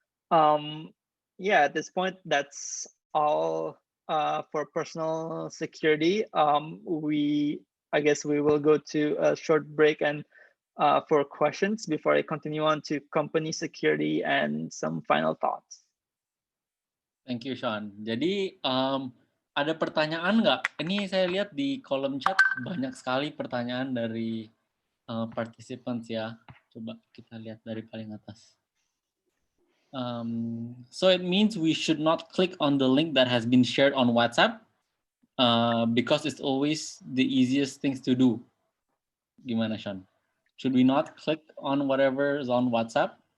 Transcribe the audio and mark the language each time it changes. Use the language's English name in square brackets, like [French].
[English] Yeah, at this point, that's all for personal security. I guess we will go to a short break and for questions before I continue on to company security and some final thoughts. Thank you, Sean. [Indonesian] Jadi ada pertanyaan nggak? Ini saya lihat di kolom chat banyak sekali pertanyaan dari participants ya. Coba kita lihat dari paling atas. [English] So it means we should not click on the link that has been shared on WhatsApp because it's always the easiest things to do. [Indonesian] Gimana, [English] Sean? Should we not click on whatever is on WhatsApp?